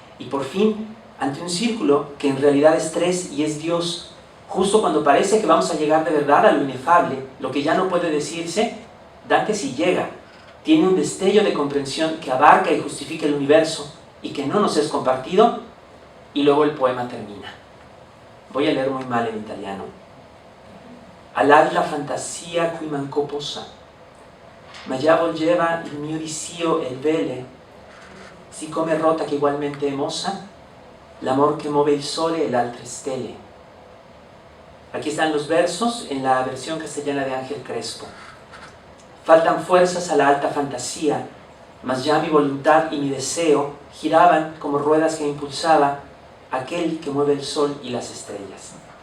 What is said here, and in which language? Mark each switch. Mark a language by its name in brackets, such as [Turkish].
[Spanish] Y por fin, ante un círculo que en realidad es tres y es Dios, justo cuando parece que vamos a llegar de verdad a lo inefable, lo que ya no puede decirse, Dante sí llega. Tiene un destello de comprensión que abarca y justifica el universo y que no nos es compartido, y luego el poema termina. Voy a leer muy mal en italiano. [Italian] All'ad la fantasia cui mancò posa, ma già volgeva il mio disio e il vele, siccome rota che igualmente è mossa, l'amor che muove il sole e le altre stelle. [Spanish] Aquí están los versos en la versión castellana de Ángel Crespo. Faltan fuerzas a la alta fantasía, mas ya mi voluntad y mi deseo giraban como ruedas que impulsaba aquel que mueve el sol y las estrellas.